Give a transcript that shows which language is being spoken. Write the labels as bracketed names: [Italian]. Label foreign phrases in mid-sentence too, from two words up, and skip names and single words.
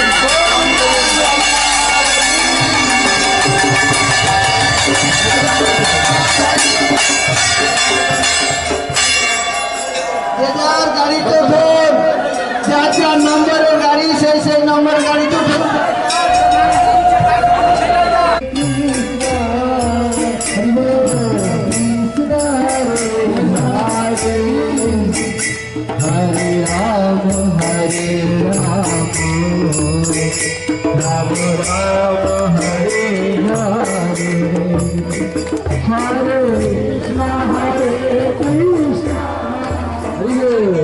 [Bangla] যার গাড়িতে উঠুন, যার যার নম্বরের গাড়ি সেই নম্বর গাড়িতে উঠুন। [Sanskrit] हरे राम हरे राम, राम राम हरे हरे, हरे कृष्ण हरे कृष्ण, हरे